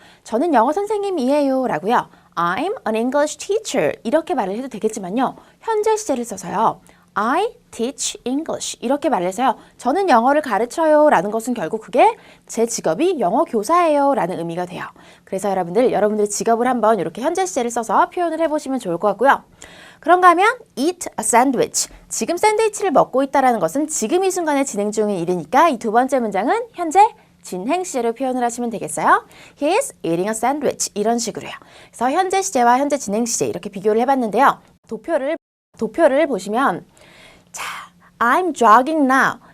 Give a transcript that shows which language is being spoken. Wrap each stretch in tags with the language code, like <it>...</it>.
<ko>저는 영어 선생님이에요 라고요.</ko> <en>I'm an English teacher</en> <ko>이렇게 말을 해도 되겠지만요. 현재 시제를 써서요.</ko> <en>I teach English</en> <ko>이렇게 말을 해서요. 저는 영어를 가르쳐요 라는 것은 결국 그게 제 직업이 영어 교사예요 라는 의미가 돼요. 그래서 여러분들의 직업을 한번 이렇게 현재 시제를 써서 표현을 해보시면 좋을 것 같고요. 그런가 하면</ko> <en>eat a sandwich.</en> <ko>지금 샌드위치를 먹고 있다는 것은 지금 이 순간에 진행 중인 일이니까 이 두 번째 문장은 현재 진행 시제로 표현을 하시면 되겠어요.</ko> <en>He is eating a sandwich.</en> <ko>이런 식으로요. 그래서 현재 시제와 현재 진행 시제 이렇게 비교를 해봤는데요. 도표를 보시면 자,</ko> <en>I'm jogging now.</en>